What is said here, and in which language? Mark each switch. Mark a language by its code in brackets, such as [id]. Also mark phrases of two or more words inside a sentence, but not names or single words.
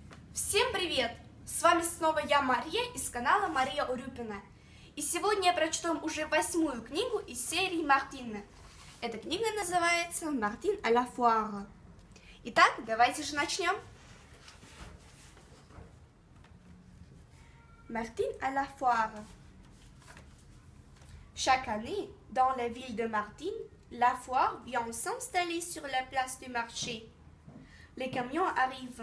[ru] Всем привет! С вами снова я, Мария, из канала Мария Урюпина. И сегодня я прочту вам уже 8-ю книгу из серии Мартин. Эта книга называется «Мартин à la foire». Итак, давайте же начнем. [fr] Martine à la foire. Chaque année, dans la ville de Martine, la foire vient s'installer sur la place du marché. Les camions arrivent.